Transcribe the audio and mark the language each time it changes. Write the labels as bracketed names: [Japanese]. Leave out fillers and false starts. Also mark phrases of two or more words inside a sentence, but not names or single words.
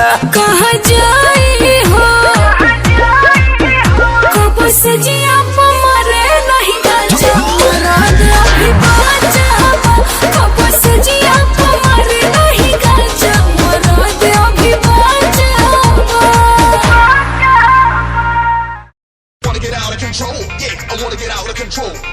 [Bhojpuri] कहाँ जाए हो कब से जिया मरे नहीं काचा मरद अभी बाचावा कब से जिया मरे नहीं काचा मरद अभी बाचावा [English] Wanna get out of control, yeah, I wanna get out of control.